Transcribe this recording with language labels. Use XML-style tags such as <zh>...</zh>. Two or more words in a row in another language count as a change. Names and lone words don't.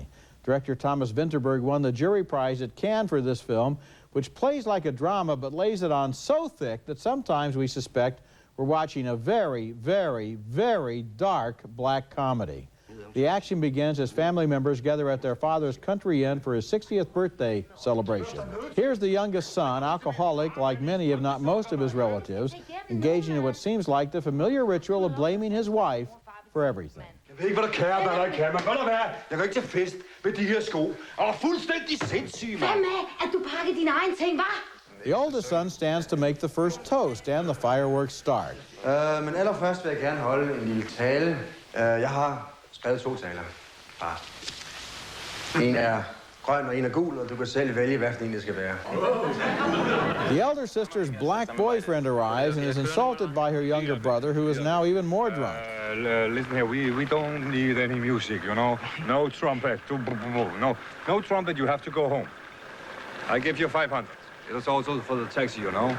<en>Director Thomas Vinterberg won the jury prize at Cannes for this film, which plays like a drama but lays it on so thick that sometimes we suspect we're watching a very, very, very dark black comedy. The action begins as family members gather at their father's country inn for his 60th birthday celebration. Here's the youngest son, alcoholic like many if not most of his relatives, engaging in what seems like the familiar ritual of blaming his wife for everything.</en> <da>Jeg ved ikke, hvad der kære, hvad der ikke kan, men hvad der være? Jeg kan ikke til fest med de her sko. Og fuldstændig sindssyg, mand. Hvad med, at du pakker dine egne ting, hva'?</da> <en>The oldest son stands to make the first toast, and the fireworks start.</en> <da>Men allerførst vil jeg gerne holde en lille tale. Jeg har skrevet 2 taler. En er grøn og en er gul, og du kan selv vælge, hvad for en det skal være.</da> <en>The elder sister's black boyfriend arrives and is insulted by her younger brother, who is now even more drunk. Listen here, we don't need any music, you know. No trumpet. No trumpet, you have to go home. I give you 500. It is also for the taxi, you know.</en>